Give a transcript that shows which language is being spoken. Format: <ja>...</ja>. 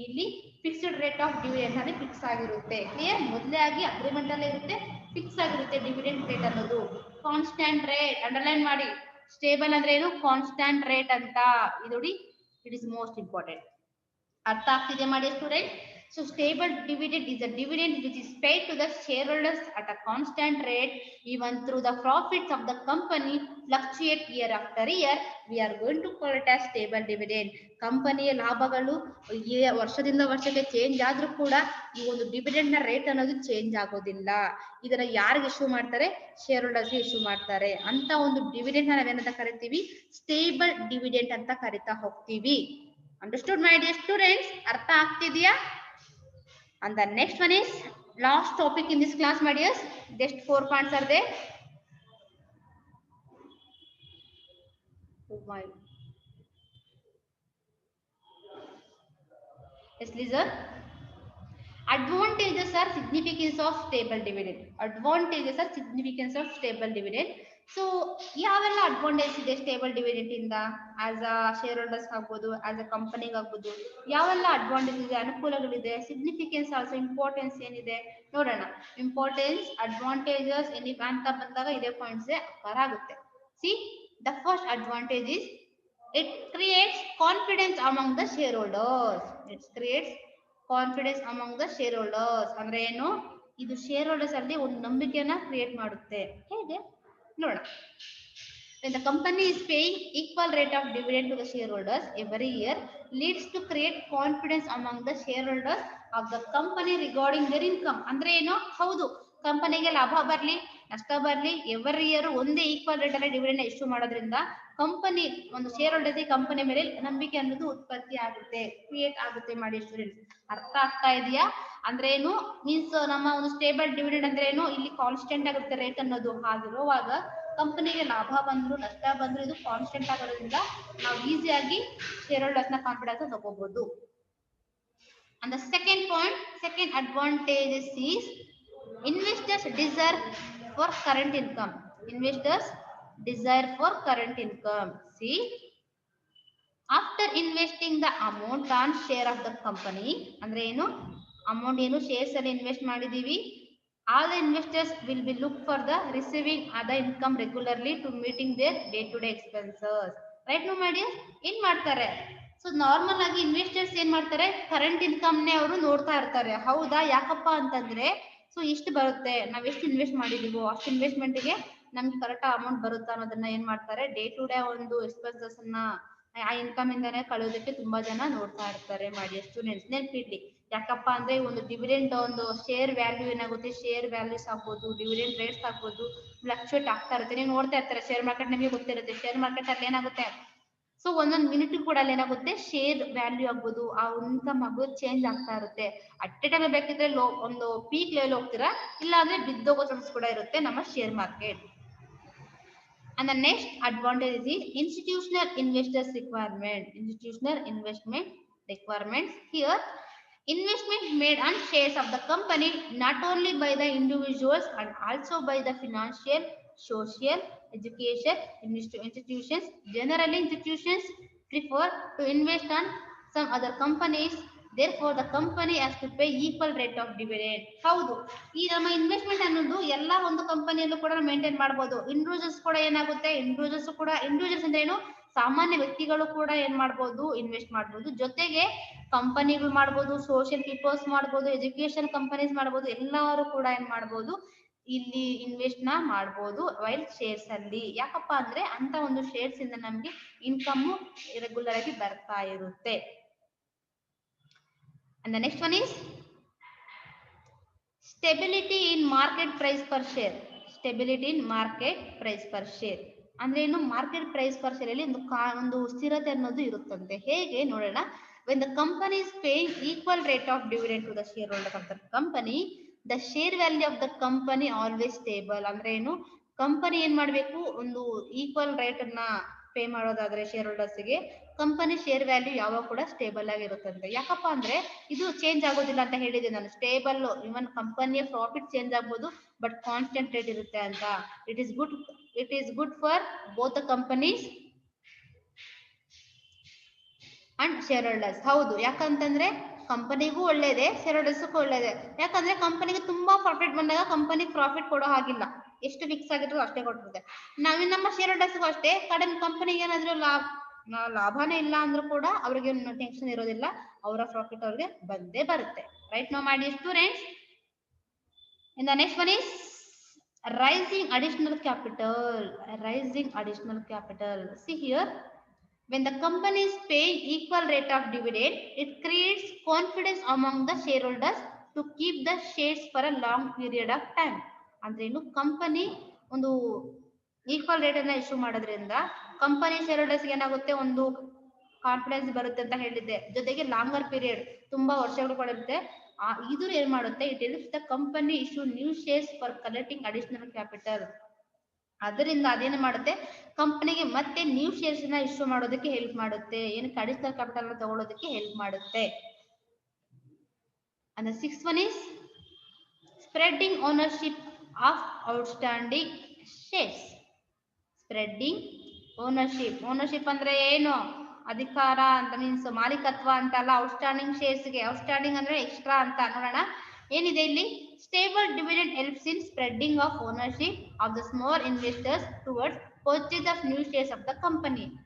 <kn>ಇಲ್ಲಿ fixed rate of dividend ಅಲ್ಲಿ fix ಆಗಿರುತ್ತೆ. ಕ್ಲಿಯರ್? ಮೊದಲೇ ಆಗಿ ಅಗ್ರಿಮೆಂಟ್ ಅಲ್ಲೇ ಇರುತ್ತೆ, ಫಿಕ್ಸ್ ಆಗಿರುತ್ತೆ ಡಿವಿಡೆಂಡ್ ರೇಟ್ ಅನ್ನೋದು. ಕಾನ್ಸ್ಟೆಂಟ್ ರೇಟ್ ಅಂಡರ್ಲೈನ್ ಮಾಡಿ. ಸ್ಟೇಬಲ್ ಅಂದ್ರೆ ಏನು? ಕಾನ್ಸ್ಟೆಂಟ್ ರೇಟ್ ಅಂತ. ಇದು ನೋಡಿ,</kn> <en>It is most important.</en> <kn>ಅರ್ಥ ಆಗ್ತಿದೆ ಮಾಡಿ student?</kn> <en>So stable dividend is a dividend which is paid to the shareholders at a constant rate even through the profits of the company fluctuate year after year. We are going to call it as stable dividend.</en> <kn>ಕಂಪನಿಯ ಲಾಭಗಳು ವರ್ಷದಿಂದ ವರ್ಷಕ್ಕೆ change ಆದ್ರೂ ಕೂಡ ಈ ಒಂದು dividend ನ rate ಅನ್ನೋದು ಚೇಂಜ್ ಆಗೋದಿಲ್ಲ. ಇದನ್ನ ಯಾರಿಗೆ ಇಶ್ಯೂ ಮಾಡ್ತಾರೆ? ಶೇರ್ ಹೋಲ್ಡರ್ಸ್ ಇಶ್ಯೂ ಮಾಡ್ತಾರೆ. ಅಂತ ಒಂದು ಡಿವಿಡೆಂಡ್ ನಾವೇನಂತ ಕರಿತೀವಿ? ಸ್ಟೇಬಲ್ ಡಿವಿಡೆಂಡ್ ಅಂತ ಕರಿತಾ ಹೋಗ್ತೀವಿ.</kn> <en>Understood my dear students?</en> <kn>ಅರ್ಥ ಆಗ್ತಿದ್ಯಾ?</kn> <en>And the next one is last topic in this class, my dears. Just 4 points are there. Oh my. Yes, listen. Advantages are significance of stable dividend. Advantages are significance of stable dividend.</en> <kn>So ಯಾವೆಲ್ಲ advantage ಇದೆ stable dividend ಇಂದ? As a share holders ಆಗ್ಬೋದು, as a ಕಂಪನಿಗೆ ಆಗ್ಬೋದು, ಯಾವೆಲ್ಲ advantage ಇದೆ, ಅನುಕೂಲಗಳಿದೆ, significance also importance ಏನಿದೆ ನೋಡೋಣ. ಇಂಪಾರ್ಟೆನ್ಸ್, ಅಡ್ವಾಂಟೇಜಸ್ ಅಂತ ಬಂದಾಗ ಇದೇ ಪಾಯಿಂಟ್ಸ್ ಅಕಾರ ಆಗುತ್ತೆ.</kn> <en>See the first advantage is it creates confidence among the shareholders. It creates confidence among the shareholders.</en> <kn>ಅಂದ್ರೆ ಏನು? ಇದು ಶೇರ್ ಹೋಲ್ಡರ್ಸ್ ಅಲ್ಲಿ ಒಂದು ನಂಬಿಕೆಯನ್ನ ಕ್ರಿಯೇಟ್ ಮಾಡುತ್ತೆ. ಹೇಗೆ ನೋಡೋಣ.</kn> <en>When the company is paying equal rate of dividend to the shareholders every year leads to create confidence among the shareholders of the company regarding their income.</en> <kn>ಅಂದ್ರೆ ಏನು? ಹೌದು, ಕಂಪನಿಗೆ ಲಾಭ ಬರ್ಲಿ ನಷ್ಟ ಬರ್ಲಿ ಎವ್ರಿ ಇಯರ್ ಒಂದೇ ಈಕ್ವಲ್ ರೇಟ್ ಅಲ್ಲಿ ಡಿವಿಡೆಂಡ್ ಇಶ್ಯೂ ಮಾಡೋದ್ರಿಂದ ಕಂಪನಿ ಒಂದು ಶೇರ್ ಹೋಲ್ಡರ್ಸ್ ಕಂಪನಿ ಮೇಲೆ ನಂಬಿಕೆ ಅನ್ನೋದು ಉತ್ಪತ್ತಿ ಆಗುತ್ತೆ, ಕ್ರಿಯೇಟ್ ಆಗುತ್ತೆ. ಮಾಡಿ ಸ್ಟೂಡೆಂಟ್ಸ್, ಅರ್ಥ ಆಗ್ತಾ ಇದೆಯಾ? ಅಂದ್ರೆ ಏನು ಮೀನ್ಸ್ ನಮ್ಮ ಒಂದು ಸ್ಟೇಬಲ್ ಡಿವಿಡೆಂಡ್ ಅಂದ್ರೆ ಏನು? ಇಲ್ಲಿ ಕಾನ್ಸ್ಟೆಂಟ್ ಆಗುತ್ತೆ ರೇಟ್ ಅನ್ನೋದು. ಹಾಗಿರುವಾಗ ಕಂಪನಿಗೆ ಲಾಭ ಬಂದ್ರು ನಷ್ಟ ಬಂದ್ರು ಇದು ಕಾನ್ಸ್ಟೆಂಟ್ ಆಗೋದ್ರಿಂದ ನಾವು ಈಸಿಯಾಗಿ ಶೇರ್ ಹೋಲ್ಡರ್ಸ್ ನ ಕಾನ್ಫಿಡೆನ್ಸ್ ತಗೋಬಹುದು.</kn> <en>And the second point, second advantage is investors desire for current income. Investors desire for current income. See, after investing the amount on share of the company,</en> <kn>ಅಂದ್ರೆ ಏನು? Amount ಏನು shares ಅಲ್ಲಿ invest ಮಾಡಿದೀವಿ,</kn> <en>all the investors will be look for the receiving other income regularly to meeting their day to day expenses. Right now my dear,</en> <kn>ಏನ್ ಮಾಡ್ತಾರೆ? So normal ಆಗಿ investors ಏನ್ ಮಾಡ್ತಾರೆ? ಕರೆಂಟ್ ಇನ್ಕಮ್ ನೇ ಅವರು ನೋಡ್ತಾ ಇರ್ತಾರೆ. ಹೌದಾ? ಯಾಕಪ್ಪ ಅಂತಂದ್ರೆ ಸೊ ಇಷ್ಟು ಬರುತ್ತೆ, ನಾವ್ ಎಷ್ಟು ಇನ್ವೆಸ್ಟ್ ಮಾಡಿದೀವೋ ಅಷ್ಟು ಇನ್ವೆಸ್ಟ್ಮೆಂಟ್ ಗೆ ನಮ್ಗೆ ಕರೆಕ್ಟ್ ಅಮೌಂಟ್ ಬರುತ್ತಾ ಅನ್ನೋದನ್ನ ಏನ್ ಮಾಡ್ತಾರೆ? ಡೇ ಟು ಡೇ ಒಂದು ಎಕ್ಸ್ಪೆನ್ಸಸ್ ಅನ್ನ ಆ ಇನ್ಕಮ್ ಇಂದಾನೆ ಕಳೆಯೋದಕ್ಕೆ ತುಂಬಾ ಜನ ನೋಡ್ತಾ ಇರ್ತಾರೆ. ಮಾಡಿ ಸ್ಟೂಡೆಂಟ್ಸ್ ನೆನ್ಪಿಡ್ಲಿ. ಯಾಕಪ್ಪ ಅಂದ್ರೆ ಒಂದು ಡಿವಿಡೆಂಡ್ ಒಂದು ಶೇರ್ ವ್ಯಾಲ್ಯೂ ಏನಾಗುತ್ತೆ, ಶೇರ್ ವ್ಯಾಲ್ಯೂಸ್ ಆಗ್ಬೋದು, ಡಿವಿಡೆಂಡ್ ರೇಟ್ಸ್ ಆಗ್ಬೋದು, ಫ್ಲಕ್ಚುಯೇಟ್ ಆಗ್ತಾ ಇರುತ್ತೆ. ನೀವು ನೋಡ್ತಾ ಇರ್ತಾರೆ ಶೇರ್ ಮಾರ್ಕೆಟ್, ನಿಮಗೆ ಗೊತ್ತಿರುತ್ತೆ ಶೇರ್ ಮಾರ್ಕೆಟ್ ಅಲ್ಲಿ ಏನಾಗುತ್ತೆ. ಸೊ ಒಂದೊಂದು ಮಿನಿಟ್ ಕೂಡ ಅಲ್ಲಿ ಏನಾಗುತ್ತೆ ಶೇರ್ ವ್ಯಾಲ್ಯೂ ಆಗ್ಬೋದು, ಆ ಇನ್ಕಮ್ ಆಗ್ಬೋದು ಚೇಂಜ್ ಆಗ್ತಾ ಇರುತ್ತೆ. ಅಟ್ ಎ ಟೈಮ್ ಬೇಕಿದ್ರೆ ಒಂದು ಪೀಕ್ ಲೆವೆಲ್ ಹೋಗ್ತೀರಾ, ಇಲ್ಲ ಅಂದ್ರೆ ಬಿದ್ದೋಗೋ ಚಾನ್ಸ್ ಕೂಡ ಇರುತ್ತೆ ನಮ್ಮ share market.</kn> <en>And the next advantage is institutional investors requirement. Institutional investment requirements. Here, investment made on shares of the company not only by the individuals and also by the financial, social, education institutions. Generally, institutions prefer to invest on some other companies. Therefore, the company has to pay equal rate of dividend.</en> <kn>ಹೌದು, ಈ ನಮ್ಮ investment ಅನ್ನೋದು ಎಲ್ಲಾ ಒಂದು ಕಂಪನಿಯಲ್ಲೂ ಕೂಡ maintain ಮಾಡಬಹುದು. Individuals ಕೂಡ ಏನಾಗುತ್ತೆ, ಇಂಡಿವಿಜುವಲ್ಸ್ ಅಂದ್ರೆ ಏನು? ಸಾಮಾನ್ಯ ವ್ಯಕ್ತಿಗಳು ಕೂಡ ಏನ್ ಮಾಡ್ಬೋದು? ಇನ್ವೆಸ್ಟ್ ಮಾಡ್ಬೋದು. ಜೊತೆಗೆ ಕಂಪನಿಗಳು ಮಾಡ್ಬೋದು, ಸೋಷಿಯಲ್ ಪೀಪಲ್ಸ್ ಮಾಡ್ಬೋದು, ಎಜುಕೇಶನ್ ಕಂಪನೀಸ್ ಮಾಡ್ಬೋದು, ಎಲ್ಲರೂ ಕೂಡ ಏನ್ ಮಾಡ್ಬೋದು? ಇಲ್ಲಿ ಇನ್ವೆಸ್ಟ್ ನ ಮಾಡ್ಬೋದು ವೈಲ್ ಶೇರ್ಸ್ ಅಲ್ಲಿ. ಯಾಕಪ್ಪ ಅಂದ್ರೆ ಅಂತ ಒಂದು ಶೇರ್ಸ್ ಇಂದ ನಮ್ಗೆ ಇನ್ಕಮ್ ರೆಗ್ಯುಲರ್ ಆಗಿ ಬರ್ತಾ ಇರುತ್ತೆ.</kn> <en>And the next one is stability in market price per share. Stability in market price per share</en> <kn>ಅಂದ್ರೆ ಏನು? ಮಾರ್ಕೆಟ್ ಪ್ರೈಸ್ ಪರ್ ಶೇರ್ ಅಲ್ಲಿ ಒಂದು ಸ್ಥಿರತೆ ಅನ್ನೋದು ಇರುತ್ತಂತೆ. ಹೇಗೆ ನೋಡೋಣ. When the company is paying equal rate of dividend to the shareholders of the company, the share value of the company always stable. ಅಂದ್ರೆ ಏನು? ಕಂಪನಿ ಏನ್ ಮಾಡ್ಬೇಕು? ಒಂದು ಈಕ್ವಲ್ ರೇಟ್ ಅನ್ನ ಪೇ ಮಾಡೋದಾದ್ರೆ ಶೇರ್ ಹೋಲ್ಡರ್ಸ್ ಗೆ ಕಂಪನಿ ಶೇರ್ ವ್ಯಾಲ್ಯೂ ಯಾವಾಗ ಕೂಡ ಸ್ಟೇಬಲ್ ಆಗಿರುತ್ತಂತೆ. ಯಾಕಪ್ಪ ಅಂದ್ರೆ ಇದು ಚೇಂಜ್ ಆಗೋದಿಲ್ಲ ಅಂತ ಹೇಳಿದೆ ನಾನು. ಸ್ಟೇಬಲ್, ಇವನ್ ಕಂಪನಿಯ ಪ್ರಾಫಿಟ್ ಚೇಂಜ್ ಆಗ್ಬೋದು ಬಟ್ ಕಾನ್ಸ್ಟೆಂಟ್ ರೇಟ್ ಇರುತ್ತೆ ಅಂತ.</kn> <en>It is good for both the companies and shareholders.</en> <kn>ಹೌದು, ಯಾಕಂತಂದ್ರೆ ಕಂಪನಿಗೂ ಒಳ್ಳೇದೇ, ಶೇರ್ ಹೋಲ್ಡರ್ಸ್ಗೂ ಒಳ್ಳೇದೇ. ಯಾಕಂದ್ರೆ ಕಂಪನಿಗೆ ತುಂಬಾ ಪ್ರಾಫಿಟ್ ಬಂದಾಗ ಕಂಪನಿ ಪ್ರಾಫಿಟ್ ಕೊಡೋ ಹಾಗಿಲ್ಲ, ಎಷ್ಟು ಫಿಕ್ಸ್ ಆಗಿರ್ತೋ ಅಷ್ಟೇ ಕೊಟ್ಟಿರುತ್ತೆ. ನಮ್ಮ ಶೇರ್ ಹೋಲ್ಡರ್ಸ್ಗೂ ಅಷ್ಟೇ, ಕಡಿಮೆ ಕಂಪನಿಗೆ ಏನಾದ್ರೂ ಲಾಭನೇ ಇಲ್ಲ ಅಂದ್ರೂ ಕೂಡ ಅವ್ರಿಗೆ ಟೆನ್ಷನ್ ಇರೋದಿಲ್ಲ. ಅವರ ಪ್ರಾಫಿಟ್ ಅವ್ರಿಗೆ ಬಂದೇ ಬರುತ್ತೆ.</kn> <en>Right no my dear students. In the next one is rising additional capital. Rising additional capital. See here, when the company is paying equal rate of dividend, it creates confidence among the shareholders to keep the shares for a long period of time.</en> <kn>ಅಂದ್ರೆ ಏನು, company ಒಂದು equal rate ಅನ್ನ issue ಮಾಡೋದ್ರಿಂದ company share holders ಏನಾಗುತ್ತೆ, ಒಂದು confidence ಬರುತ್ತೆ ಅಂತ ಹೇಳಿದ್ದೆ. ಜೊತೆಗೆ ಲಾಂಗರ್ ಪೀರಿಯಡ್, ತುಂಬಾ ವರ್ಷಗಳು ಕೊಡುತ್ತೆ. ಇದು ಏನ್ ಮಾಡುತ್ತೆ,</kn> <en>It helps the company issue new shares for collecting additional capital.</en> <kn>ಅದರಿಂದ ಅದೇನು ಮಾಡುತ್ತೆ, ಕಂಪನಿಗೆ ಮತ್ತೆ ನ್ಯೂ ಶೇರ್ಸ್ ನ ಇಶ್ಯೂ ಮಾಡೋದಕ್ಕೆ ಹೆಲ್ಪ್ ಮಾಡುತ್ತೆ. ಏನಕ್ಕೆ, ಅಡಿಷನಲ್ ಕ್ಯಾಪಿಟಲ್ ತಗೊಳ್ಳೋದಕ್ಕೆ ಹೆಲ್ಪ್ ಮಾಡುತ್ತೆ.</kn> <en>And the sixth one is spreading ownership of outstanding shares. Spreading ownership.</en> <kn>Ownership ಅಂದ್ರೆ ಏನು, ಅಧಿಕಾರ ಅಂತ, ಮೀನ್ಸ್ ಮಾಲೀಕತ್ವ ಅಂತ ಅಲ್ಲ. ಔಟ್ಸ್ಟ್ಯಾಂಡಿಂಗ್ ಶೇರ್ಸ್ ಗೆ, ಔಟ್ಸ್ಟ್ಯಾಂಡಿಂಗ್ ಅಂದ್ರೆ ಎಕ್ಸ್ಟ್ರಾ ಅಂತ ನೋಡೋಣ. ಏನಿದೆ ಇಲ್ಲಿ,</kn> <en>Stable dividend helps in spreading of ownership of the small investors towards purchase of new shares of the company.</en>